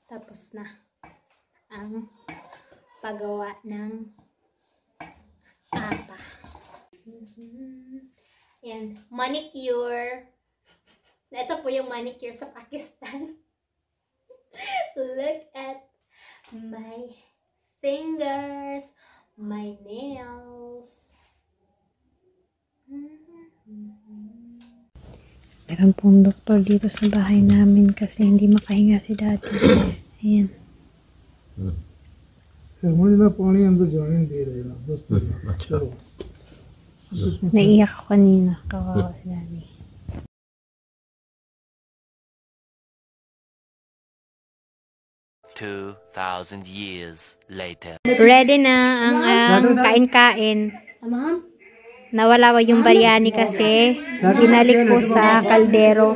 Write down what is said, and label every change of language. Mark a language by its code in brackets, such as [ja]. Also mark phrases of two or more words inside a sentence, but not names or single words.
[tl] tapos na ang paggawa ng apa. Yan, manicure. Ito po yung manicure sa Pakistan. [en] Look at my fingers, my nails. [tl] Meron pong doktor dito sa bahay namin kasi hindi makahinga si Daddy. Ayan. [hi] मुझे ना पानी अंदर जाने नहीं दे रहे ना बस चलो [tl] Naiyak ako kanina. Kawawa si Daddy. [en] $2,000 years later. [tl] Ready na ang kain-kain. Nawala yung biryani kasi binalik po sa kaldero.